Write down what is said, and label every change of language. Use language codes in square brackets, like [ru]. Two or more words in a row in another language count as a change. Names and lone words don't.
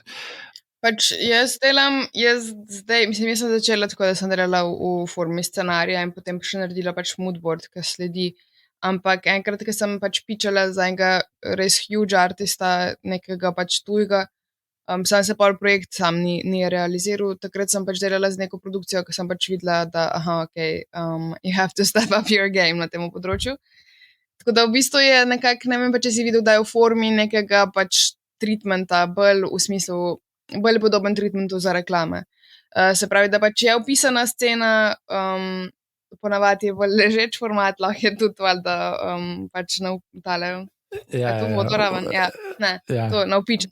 [sl] Pač jaz zdaj, mislim, jaz sem začela tako, da sem delala v formi scenarija in potem še naredila pač moodboard, ki sledi. Ampak enkrat, ko sem pač pičala za enega res huge artista, nekega pač tujega, sam se pol projekt sam ni realiziral. Takrat sem pač delala z neko produkcijo, ko sem pač videla, da [en] you have to step up your game [sl] na tem področju. Tako da v bistvu je nekako, ne vem pa, če si videl, da je v formi nekega pač treatmenta, bolj v smislu, bolj podoben treatmentu za reklame. Se pravi, da pač je opisana scena, ponavadi je v ležeč format, lahko je tudi valjda pač na tale, to vodoraven, to na vpič.